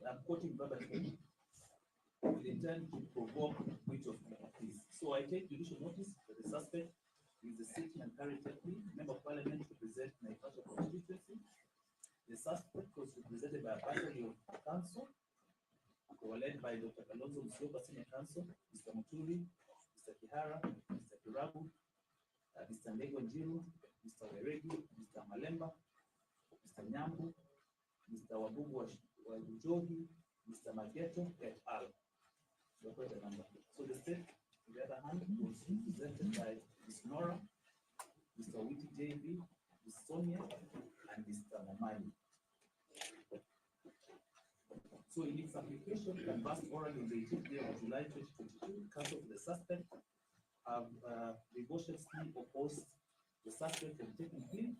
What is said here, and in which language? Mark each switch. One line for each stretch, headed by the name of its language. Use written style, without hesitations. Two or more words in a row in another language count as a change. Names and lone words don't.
English: I'm quoting verbatim with intent to provoke breach of peace. So I take judicial notice that the suspect is the sitting and current member of parliament to represent Naivasha constituency. The suspect was represented by a battery of council, who were led by Dr. Kalonzo Musyoka, Senior Counsel, Mr. Muturi, Mr. Kihara, Mr. Kirabu, Mr. Ndego Njiru, Mr. Weregi, Mr. Malemba, Mr. Nyambu, Mr. Wabugu Wabujohi, Mr. Mageto, et al. So the state, on the other hand, was represented by Ms. Nora, Mr. Witi JB, Ms. Sonia, and Mr. Momani. So in its application, canvassed orally on the 18th day of July 2022, counsel for the suspect have vigorously opposed the suspect from taking plea.